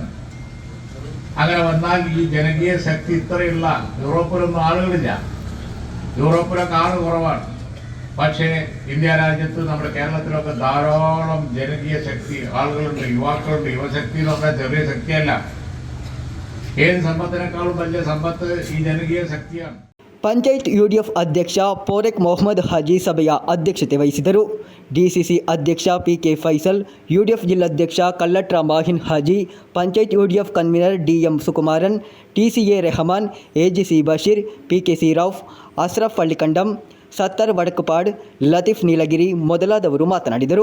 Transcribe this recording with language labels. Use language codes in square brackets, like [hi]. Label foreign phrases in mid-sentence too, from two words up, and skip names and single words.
[ml] അങ്ങനെ വന്നാൽ ഈ ജനകീയ ശക്തി ഇത്രയുള്ള യൂറോപ്പിലൊന്നും ആളുകളില്ല. യൂറോപ്പിലൊക്കെ ആള് കുറവാണ്. പക്ഷേ ഇന്ത്യ രാജ്യത്ത് നമ്മുടെ കേരളത്തിലൊക്കെ ധാരാളം ജനകീയ ശക്തി ആളുകളുണ്ട്, യുവാക്കളുണ്ട്. യുവശക്തി എന്ന് പറഞ്ഞാൽ ചെറിയ ശക്തിയല്ല. ഏത് സമ്പത്തിനേക്കാളും വലിയ സമ്പത്ത് ഈ ജനകീയ ശക്തിയാണ്. [kn] ಪಂಚಾಯತ್ ಯುಡಿಎಫ್ ಅಧ್ಯಕ್ಷ ಪೋರೆಕ್ ಮೊಹಮ್ಮದ್ ಹಾಜಿ ಸಭೆಯ ಅಧ್ಯಕ್ಷತೆ ವಹಿಸಿದರು. ಡಿಸಿಸಿ ಅಧ್ಯಕ್ಷ ಪಿಕೆ ಫೈಸಲ್, ಯುಡಿಎಫ್ ಜಿಲ್ಲಾಧ್ಯಕ್ಷ ಕಲ್ಲಟ್ರ ಮಾಹಿನ್ ಹಾಜಿ, ಪಂಚಾಯತ್ ಯುಡಿಎಫ್ ಕನ್ವೀನರ್ ಡಿಎಂ ಸುಕುಮಾರನ್, ಟಿಸಿಎ ರೆಹಮಾನ್, ಎಜಿಸಿ ಬಶೀರ್, ಪಿಕೆಸಿ ರೌಫ್, ಅಸ್ರಫ್ ಹಳ್ಳಿಕಂಡಂ, ಸತ್ತರ್ ವಡಕಪಾಡ್, ಲತೀಫ್ ನೀಲಗಿರಿ ಮೊದಲಾದವರು ಮಾತನಾಡಿದರು.